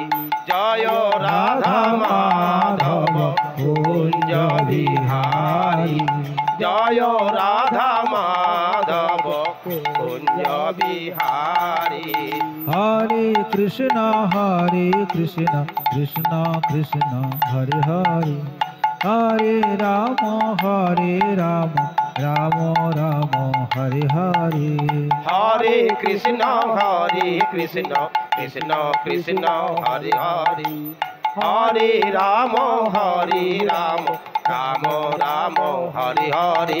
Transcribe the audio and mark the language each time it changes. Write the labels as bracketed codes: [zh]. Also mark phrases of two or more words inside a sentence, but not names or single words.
[bn] জয় রাধা মাধব কুঞ্জ বিহারী। জয় রাধা মাধব কুঞ্জ বিহারী। [sa] हरे कृष्ण कृष्ण कृष्ण हरे हरे हरे राम राम राम हरे हरे। हरे कृष्ण कृष्ण कृष्ण हरे हरे। हरे राम राम राम हरे हरे।